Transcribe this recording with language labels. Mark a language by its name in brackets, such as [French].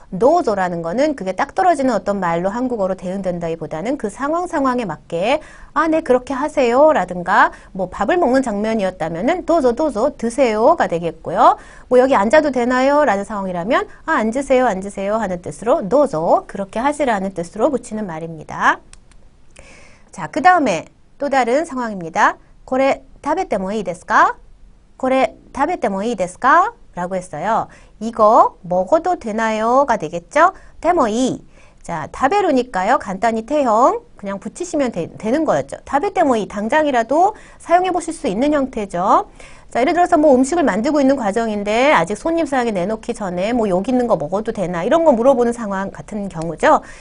[Korean] 도저라는 거는 그게 딱 떨어지는 어떤 말로 한국어로 대응된다기보다는 그 상황에 맞게 아, 네 그렇게 하세요 라든가 뭐 밥을 먹는 장면이었다면은 도저 도저 드세요가 되겠고요. 뭐 여기 앉아도 되나요? 라는 상황이라면 아, 앉으세요 하는 뜻으로 도저 그렇게 하시라는 뜻으로 붙이는 말입니다. 자, 그 다음에 또 다른 상황입니다. [Japanese] これ食べてもいいですか?これ食べてもいいですか? [Korean] 라고 했어요. 이거 먹어도 되나요?가 되겠죠? [Japanese] でもいい. [Korean] 자, 다베루니까요. 간단히 태형 그냥 붙이시면 되는 거였죠. 다베테모이 당장이라도 사용해 보실 수 있는 형태죠. 자, 예를 들어서 뭐 음식을 만들고 있는 과정인데 아직 손님상에 내놓기 전에 뭐 여기 있는 거 먹어도 되나 이런 거 물어보는 상황 같은 경우죠.